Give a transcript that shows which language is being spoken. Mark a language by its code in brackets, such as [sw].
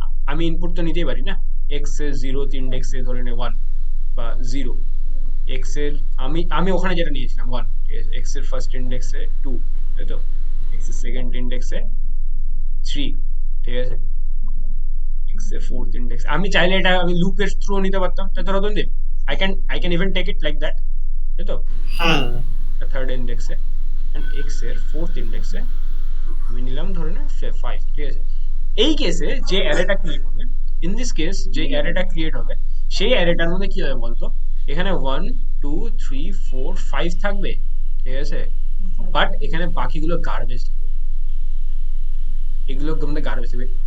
[bn] আমি ইনপুট তো নিতেই পারি না, এক্স এর 0th ইন্ডেক্সে ধরে নে 1 বা 0, এক্স এর আমি ওখানে যেটা নিয়েছিলাম 1, ঠিক আছে, এক্স এর ফার্স্ট ইন্ডেক্সে 2, তাই তো, এক্স এর সেকেন্ড ইন্ডেক্সে 3, ঠিক আছে, এক্স এর ফোর্থ ইন্ডেক্স। আমি চাইলে এটা আমি লুপের থ্রু নিতে পারতাম, তাই তো রতনদীপ? [en] I can even take it like that, [bn] তাই তো, হ্যাঁ, থার্ড ইন্ডেক্সে, এন্ড এক্স এর ফোর্থ ইন্ডেক্সে আমি নিলাম ধরে নে 5, ঠিক আছে। এই কেসে যে অ্যারেটা ক্রিয়েট হবে, [en] in this case [bn] যে অ্যারেটা ক্রিয়েট হবে, সেই অ্যারেটার মধ্যে কি হবে বলতো? এখানে 1, 2, 3, 4, 5 থাকবে, ঠিক আছে, বাট এখানে বাকিগুলো গার্বেজ থাকবে, এগুলো মধ্যে গার্বেজ থাকবে।